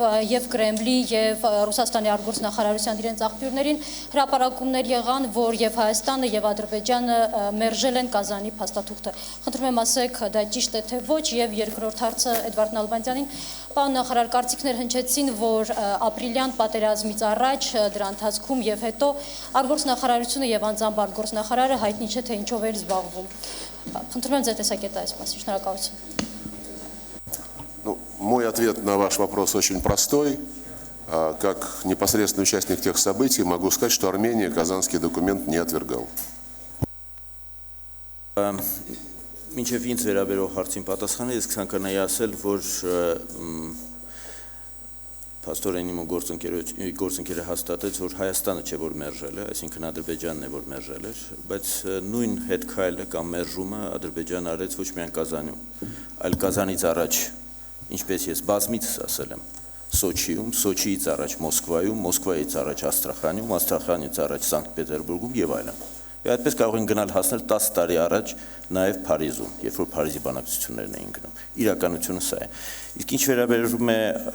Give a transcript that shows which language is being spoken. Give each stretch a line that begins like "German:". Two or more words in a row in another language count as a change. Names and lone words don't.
Armenian: եւ Կրեմլի եւ Ռուսաստանի արտգործնախարարության իրենց աղբյուրներին հրապարակումներ եղան, որ եւ Հայաստանը եւ Ադրբեջանը մերժել են Կազանի փաստաթուղթը։ Խնդրում եմ ասեք, դա ճիշտ է թե ոչ, եւ երկրորդ հարցը Էդվարդ Նալբանդյանին, պարոն նախարար, կարծիքներ հնչեցին, որ ապրիլյան պատերազմից առաջ դրա ընթացքում եւ հետո արտգործնախարարությունը եւ անձամբ արտգործնախարարը հայտնի չէ թե ինչով էր զբաղվում։ Խնդրում եմ ձեր տեսակետը այս մասին, շնորհակալություն։
Russian: Мой ответ на ваш вопрос очень простой. Как непосредственный участник тех событий могу сказать, что Армения Казанский документ не отвергал.
Armenian: Մինչև ինձ վերաբերող հարցին պատասխանը ես կցանկանայի ասել, որ փաստորեն իմ գործընկերը հաստատեց, որ Հայաստանը չէ որ մերժել է, այսինքն Ադրբեջանն է որ մերժել էր, բայց նույն հետքայլը կամ մերժումը Ադրբեջանը արեց ոչ միայն Կազանում, այլ Կազանից առաջ, ինչպես ես բազմիցս ասել եմ, Սոչիում, Սոչիից առաջ Մոսկվայում, Մոսկվայից առաջ Աստրախանում, Աստրախանից առաջ Սանկտ Պետերբուրգում եւ այլն։ Եվ այդպես կարող են գնալ հասնել 10 տարի առաջ նաև Փարիզում, երբ որ Փարիզի բանակցություններն էին գնում։ Իրականությունը սա է։ Իսկ ինչ վերաբերում է